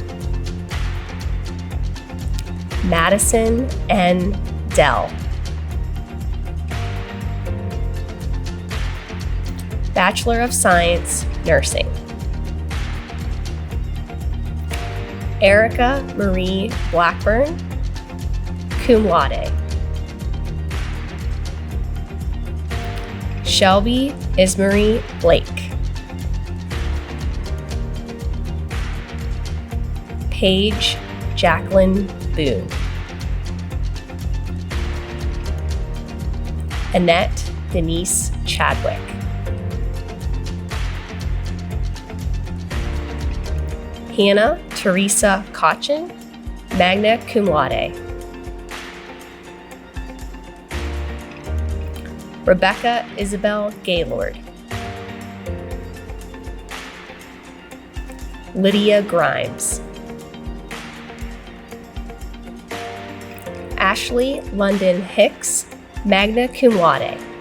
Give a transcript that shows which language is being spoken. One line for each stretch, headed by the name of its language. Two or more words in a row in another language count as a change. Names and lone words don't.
English: Madison N. Dell. Bachelor of Science, Nursing. Erica Marie Blackburn,
Latin: cum laude.
English: Shelby Ismarie Blake. Paige Jacqueline Boone. Annette Denise Chadwick. Hannah Teresa Cochin,
Latin: magna cum laude.
English: Rebecca Isabel Gaylord. Lydia Grimes. Ashley London Hicks,
Latin: magna cum laude.